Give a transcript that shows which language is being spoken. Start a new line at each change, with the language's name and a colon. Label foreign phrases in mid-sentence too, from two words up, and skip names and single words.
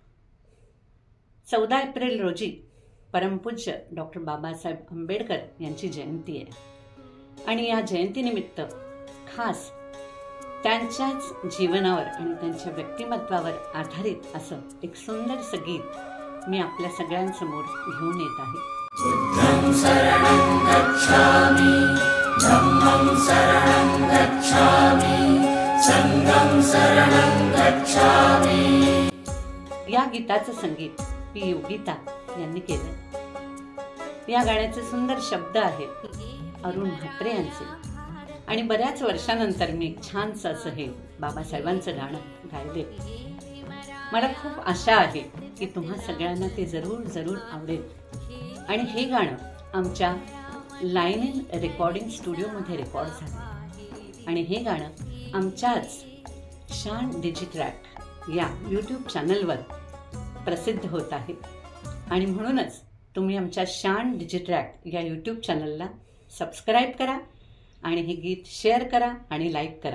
Marathi: 14 एप्रिल रोजी परमपूज्य डॉक्टर बाबासाहेब आंबेडकर यांची जयंती आहे आणि या जयंतीनिमित्त खास त्यांच्याच जीवनावर आणि त्यांच्या व्यक्तिमत्वावर आधारित असं एक सुंदरसं गीत मी आपल्या सगळ्यांसमोर घेऊन येत आहे।
Pali: बुद्धं शरणं गच्छामि, धम्मं शरणं गच्छामि, संघं शरणं गच्छामि।
Marathi: या गीताचं संगीत पी योगिता यांनी केलं। या गाण्याचे सुंदर शब्द आहेत अरुण म्हात्रे यांचे आणि बऱ्याच वर्षानंतर मी एक छानसं असं हे बाबासाहेबांचं गाणं गायले। मला खूप आशा आहे की तुम्हा सगळ्यांना ते जरूर आवडेल आणि हे गाणं आमच्या लाईन इन रेकॉर्डिंग स्टुडिओमध्ये रेकॉर्ड झालं आणि हे गाणं आमच्याच शान डिजिट्रॅक या यूट्यूब चॅनलवर प्रसिद्ध होत आहे आणि म्हणूनच तुम्ही आमच्या शान डिजिट्रॅक या यूट्यूब चॅनलला सबस्क्राईब करा आणि हे गीत शेअर करा आणि लाईक करा।